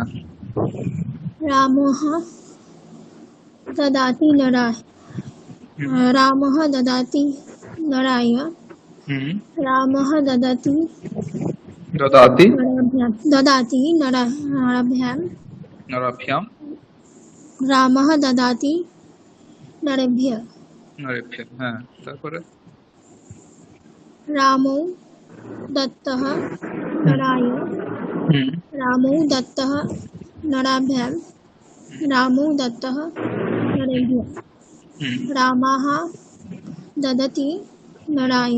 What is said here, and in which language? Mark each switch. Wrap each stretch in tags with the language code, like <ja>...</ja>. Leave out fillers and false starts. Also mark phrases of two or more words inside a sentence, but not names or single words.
<sa>रामः ददाति नराय रामः ददाति नराय হুম रामः ददाति দদাতি नराभ्यां ददाति नराभ्यां নরাভ্যাম रामः ददाति नरेभ्यः</sa> <bn>নরেভ্যः। হ্যাঁ, তারপরে</bn> <sa>रामौ दत्तः नराय হুম रामौ दत्तः नराभ्यां रामौ दत्तः नरेभ्यः হুম रामः ददति नराय</sa>